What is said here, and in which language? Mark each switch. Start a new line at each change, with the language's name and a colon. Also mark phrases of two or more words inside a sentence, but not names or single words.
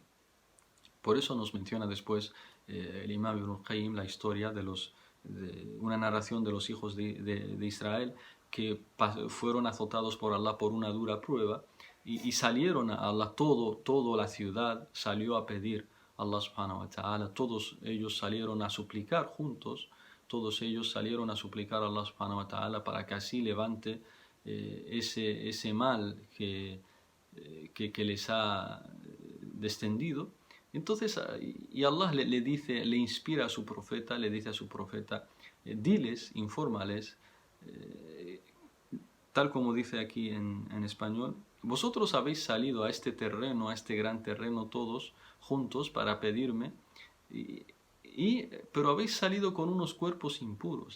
Spanish: Por eso nos menciona después el Imam Ibn al-Qayyim la historia de una narración de los hijos de Israel que fueron azotados por Allah por una dura prueba y salieron a Allah, toda la ciudad salió a pedir a Allah
Arabic: subhanahu wa ta'ala,
Spanish: todos ellos salieron a suplicar juntos, todos ellos salieron a suplicar a Allah
Arabic: subhanahu wa ta'ala
Spanish: para que así levante ese mal que les ha descendido. Entonces, y Allah le dice, le inspira a su profeta, le dice a su profeta, diles, infórmales, tal como dice aquí en español, vosotros habéis salido a este terreno, a este gran terreno todos juntos para pedirme, pero habéis salido con unos cuerpos impuros.